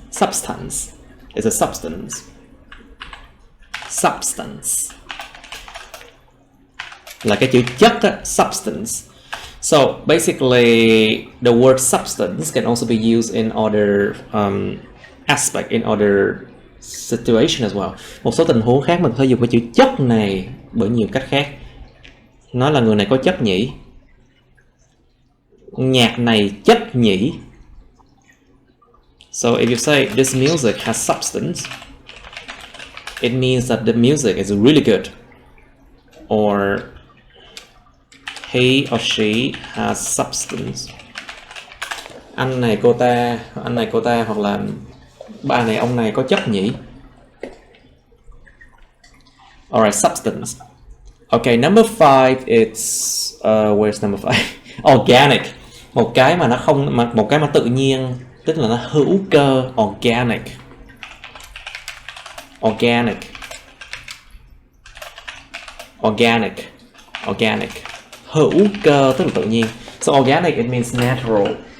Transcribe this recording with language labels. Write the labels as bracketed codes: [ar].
[en] Substance is a substance. [vi] Substance là cái chữ chất á, substance. [en] So basically the word substance can also be used in other aspect, in other situation as well. [vi] Một số tình huống khác mình có thể dùng cái chữ chất này bởi nhiều cách khác. Nói là người này có chất nhỉ, nhạc này chất nhỉ. [en] So if you say this music has substance, it means that the music is really good. Or he or she has substance. [vi] Anh này cô ta, hoặc là bà này ông này có chất nhỉ. [en] Alright, substance. Okay, number 5 it's where's number 5? Organic. [vi] Một cái mà nó không, một cái mà tự nhiên, tức là nó hữu cơ. Organic. [en] Organic. Organic. Organic. [vi] Hữu cơ tức là tự nhiên. [en] So organic, it means natural.